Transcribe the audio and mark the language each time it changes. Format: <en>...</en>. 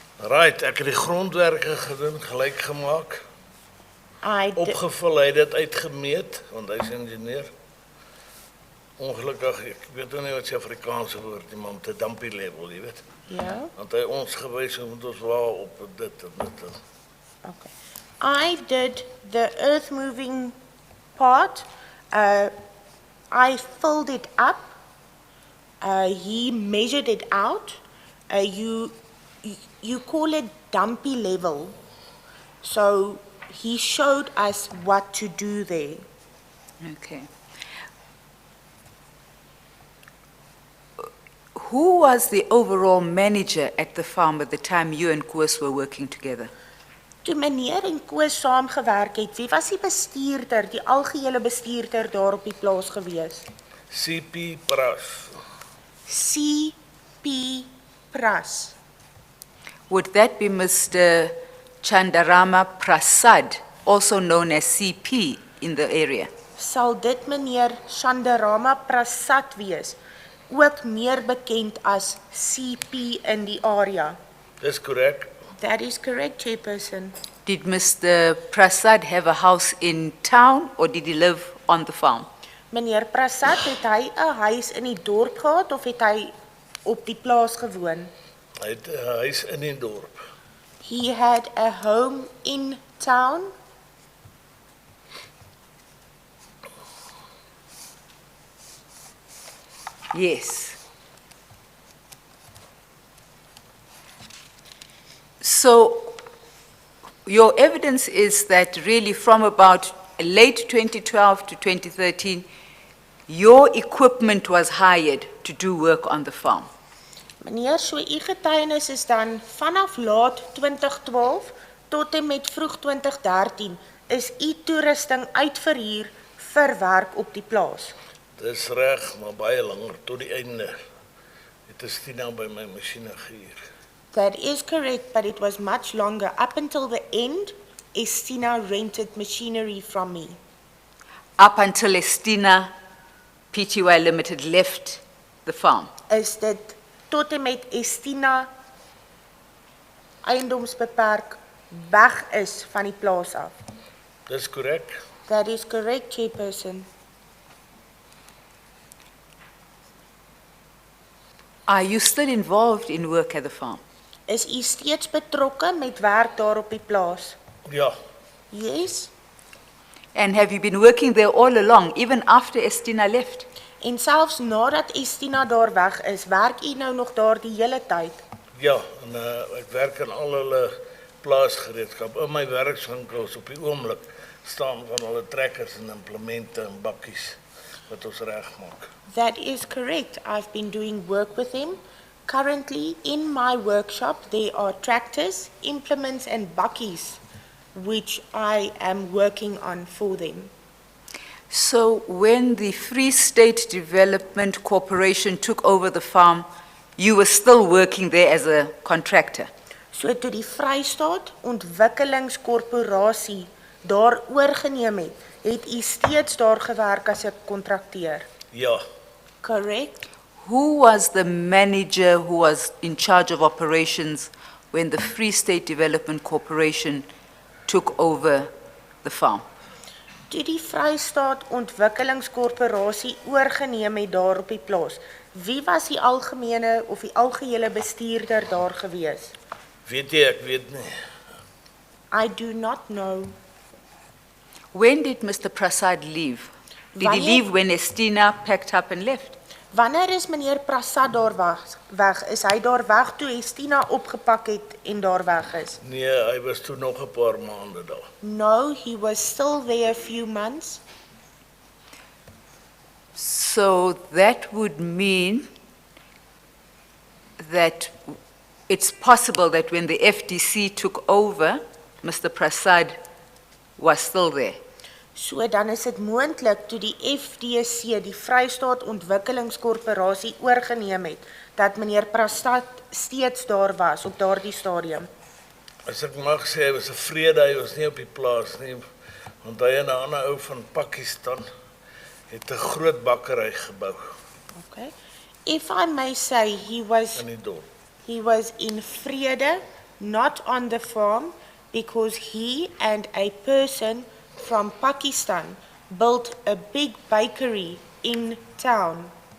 <af>Right, ek het die grondwerke gedoen, gelyk gemaak, Hy het opgevul, hy het dit uitgemeet, want hy's ingenieur. Ongelukkig, ek weet nou nie wat die Afrikaanse woord, die man te dumpy level, jy weet. ja. Want hy ons gewys hoe moet ons waar op dit en dit en.</af> <en>Okay. I did the earth moving part. I filled it up. He measured it out. You call it dumpy level. So he showed us what to do there. Okay. Who was the overall manager at the farm at the time you and Koos were working together?</en> <af>Toe meneer en Koos saamgewerk het, wie was die bestuurder, die algehele bestuurder daar op die plaas gewees? CP Pras. CP Pras.</af> <en>Would that be Mr. Chandarama Prasad, also known as CP in the area?</en> <af>Sal dit meneer Chandarama Prasad wees, ook meer bekend as CP in die area? Dis korrek.</af> <en>That is correct, Chairperson. Did Mr. Prasad have a house in town or did he live on the farm?</en> <af>Meneer Prasad, het hy 'n huis in die dorp gehad of het hy op die plaas gewoon? Hy het 'n huis in die dorp.</af> <en>He had a home in town. Yes. So your evidence is that really from about late 2012 to 2013, your equipment was hired to do work on the farm.</en> <af>Meneer, so u getuienis is dan vanaf laat 2012 tot en met vroeg 2013 is u toerusting uitverhuur vir werk op die plaas. Dis reg, maar baie langer tot die einde. Het Estina by my masjiene gehuur.</af> <en>That is correct, but it was much longer. Up until the end, Estina rented machinery from me. Up until Estina PTY Limited left the farm.</en> <af>Is dit tot en met Estina eiendomsbeperk weg is van die plaas af. Dis korrek.</af> <en>That is correct, Chairperson. Are you still involved in work at the farm?</en> <af>Is u steeds betrokke met werk daar op die plaas? Ja,</af> <en>Yes. And have you been working there all along, even after Estina left?</en> <af>En selfs nadat Estina daar weg is, werk u nou nog daar die hele tyd? ja, en ek werk in al hulle plaasgereedskap. In my werkswinkels op die oomblik staan van hulle trekkers en implemente en bakkies wat ons regmaak.</af> <en>That is correct. I've been doing work with him. Currently, in my workshop, there are tractors, implements and bakkies, which I am working on for them. So when the Free State Development Corporation took over the farm, you were still working there as a contractor?</en> <af>So toe die Vrystaat Ontwikkelingskorporasie daar oorgeneem het u steeds daar gewerk as 'n kontrakteur. Ja,</af> <en>Correct? Who was the manager who was in charge of operations when the Free State Development Corporation took over the farm?</en> <af>Toe die Vrystaat Ontwikkelingskorporasie oorgeneem het daar op die plaas, wie was die algemene of die algehele bestuurder daar gewees? weet jy, ek weet nie.</af> <en>I do not know. When did Mr. Prasad leave? Did he</en> <af>Wanneer-</af> <en>leave when Estina packed up and left?</en> <af>Wanneer is meneer Prasad daar weg? Is hy daar weg toe Estina opgepak het en daar weg is? Nee, hy was toe nog 'n paar maande daar.</af> <en>No, he was still there a few months. So that would mean that it's possible that when the FDC took over, Mr. Prasad was still there.</en> <af>So dan is dit moontlik toe die FDC, die Vrystaat Ontwikkelingskorporasie oorgeneem het, dat meneer Prasad steeds daar was op daardie stadium. As ek mag sê, hy was 'n vrede, hy was nie op die plaas nie, want hy en 'n ander ou van Pakistan het 'n groot bakkery gebou</af> <en>Okay. If I may say,</en> <af>in die dorp.</af> <en>he was in vrede, not on the farm, because he and a person from Pakistan built a big bakery in town.</en>